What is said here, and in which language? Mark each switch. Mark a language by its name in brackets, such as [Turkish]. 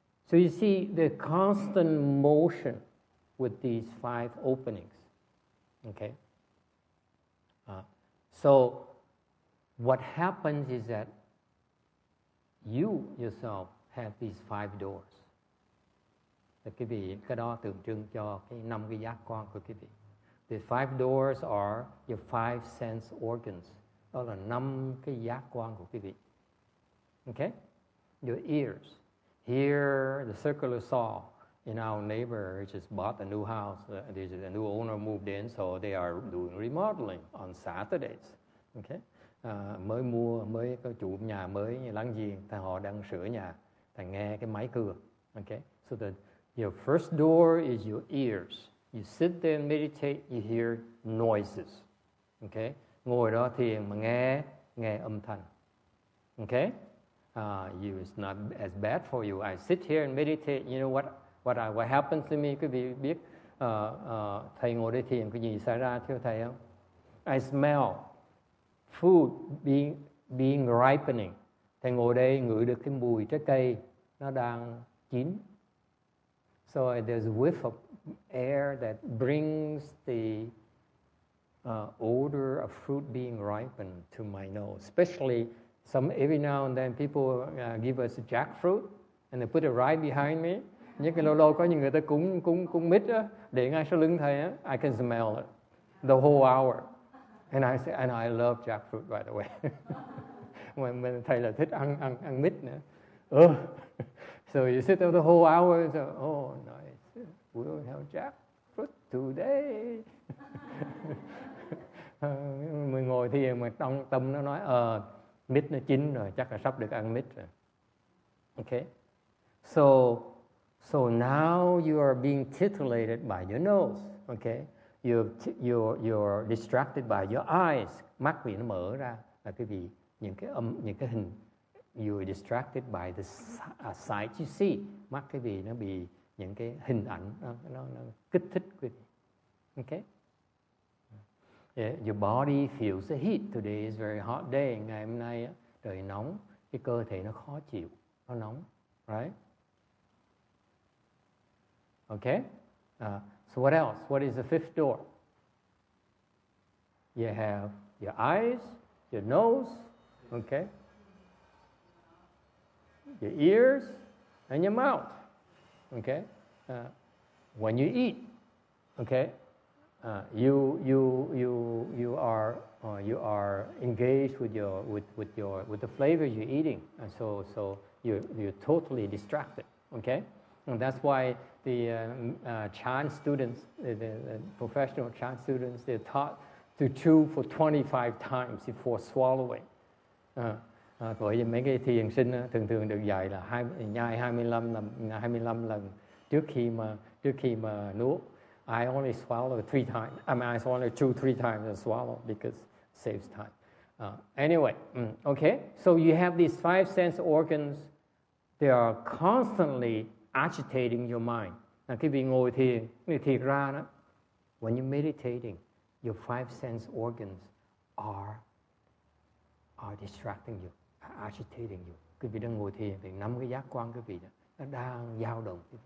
[English] So you see the constant motion with these 5 openings. Okay? So what happens is that you yourself have these 5 doors. [Vietnamese] Thì quý vị, cái đó tượng trưng cho cái 5 cái giác quan của quý vị. [English] The 5 doors are your 5 sense organs. [Vietnamese] Đó là 5 cái giác quan của quý vị. [English] Okay? Your ears. Here, the circular saw in our neighbor just bought a new house. There's a new owner moved in, so they are doing remodeling on Saturdays. Okay? [Vietnamese] Mới có chủ nhà mới láng giềng, thì họ đang sửa nhà, thì nghe cái máy cưa. [English] Okay? So your first door is your ears. You sit there and meditate, you hear noises. Okay? [Vietnamese] Ngồi đó thiền mà nghe âm thanh. [English] Okay? It's not as bad for you. I sit here and meditate. You know what happens to me? [Vietnamese] Quý vị biết thầy ngồi đây thiền cái gì xảy ra thưa thầy không? [English] I smell food being ripening. [Vietnamese] Thầy ngồi đây ngửi được cái mùi trái cây nó đang chín. [English] So there's a whiff of air that brings the odor of fruit being ripened to my nose. Especially every now and then people give us jackfruit and they put it right behind me. [Vietnamese] Những cái lâu có những người ta cúng mít á, để ngay sau lưng thầy á, [English] I can smell it the whole hour. And I love jackfruit by the way. When [Vietnamese] thầy là thích ăn mít nữa. [English] So you sit there the whole hour and say, oh nice, we'll have jackfruit today. [Vietnamese] Mình ngồi thiền mà trong tâm nó nói mít nó chín rồi, chắc là sắp được ăn mít rồi. [English] Okay? So now you are being titillated by your nose. Okay? You're distracted by your eyes. [Vietnamese] Mắt vì nó mở ra là cái gì? Những cái hình. [English] You're distracted by the sight you see. [Vietnamese] Mắt cái gì nó bị những cái hình ảnh nó kích thích quý vị. Okay? [English] Yeah, your body feels the heat. Today is a very hot day. [Vietnamese] Ngày hôm nay trời nóng, cái cơ thể nó khó chịu, nó nóng, right? [English] Okay? So what else? What is the 5th door? You have your eyes, your nose, okay? Your ears and your mouth, okay? When you eat, okay? You are engaged with the flavors you're eating, and so you're totally distracted. Okay, and that's why the Chan students, the professional Chan students, they're taught to chew for 25 times before swallowing. Bởi vì mấy cái thiền sinh thường được dạy là nhai 25 lần trước khi mà nuốt. I only swallow 3 times. I mean, I only chew 3 times and swallow because it saves time. Anyway, okay. So you have these 5 sense organs. They are constantly agitating your mind. [Vietnamese] Là cái vị ngồi thiền ra đó. [English] When you're meditating, your 5 sense organs are distracting you, agitating you. [Vietnamese] Quý vị đang ngồi thiền thì 5 cái giác quan quý vị đó, nó đang dao động.